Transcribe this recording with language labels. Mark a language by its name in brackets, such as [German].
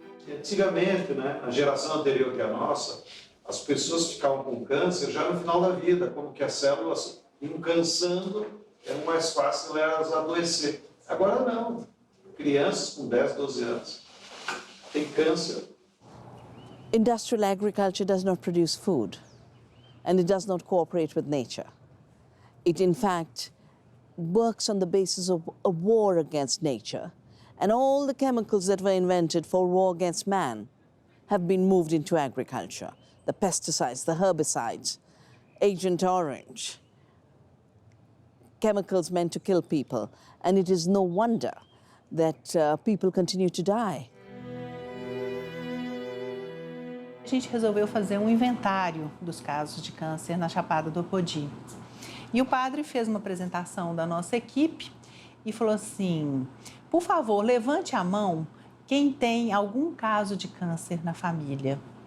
[Portuguese] Antigamente, né, a geração anterior que a nossa, as pessoas ficavam com câncer já no final da vida, como que as células iam cansando, era mais fácil elas adoecer. Agora não. Crianças com 10, 12 anos têm câncer. [English] Industrial agriculture does not produce food, and it does not cooperate with nature. It, in fact, works on the basis of a war against nature. And all the chemicals that were invented for war against man have been moved into agriculture. The pesticides, the herbicides, Agent Orange, chemicals meant to kill people. And it is no wonder that people continue to die. [Portuguese] A gente resolveu fazer um inventário dos casos de câncer na Chapada do Apodi. E o padre fez uma apresentação da nossa equipe e falou assim: por favor, levante a mão quem tem algum caso de câncer na família.